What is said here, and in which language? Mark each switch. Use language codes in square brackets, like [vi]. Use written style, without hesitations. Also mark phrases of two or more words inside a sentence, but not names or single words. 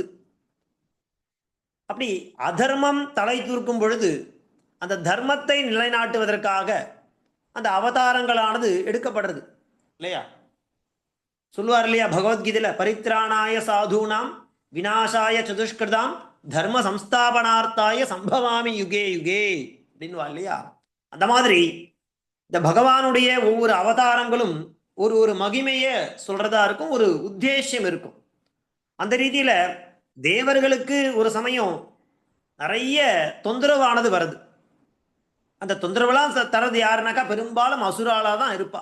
[ta] அப்படி அதர்மம் தலை தூக்கும் பொழுது அந்த தர்மத்தை நிலைநாட்டுவதற்காக அந்த அவதாரங்களானது எடுக்கப்படுறது இல்லையா. சொல்லுவார் இல்லையா பகவத்கீதையில, [sa] परित्राणाय साधूनां विनाशाय च दुष्कृताम् धर्मसंस्थापनार्थाय सम्भवामि युगे युगे [ta] அப்படின்வா இல்லையா. அந்த மாதிரி இந்த பகவானுடைய ஒவ்வொரு அவதாரங்களும் ஒரு ஒரு மகிமையை சொல்றதா இருக்கும், ஒரு உத்தேசம் இருக்கும். அந்த ரீதியில தேவர்களுக்கு ஒரு சமயம் நிறைய தொந்தரவானது வருது. அந்த தொந்தரவுலாம் தரது யாருனாக்கா பெரும்பாலும் அசுராலா தான் இருப்பா.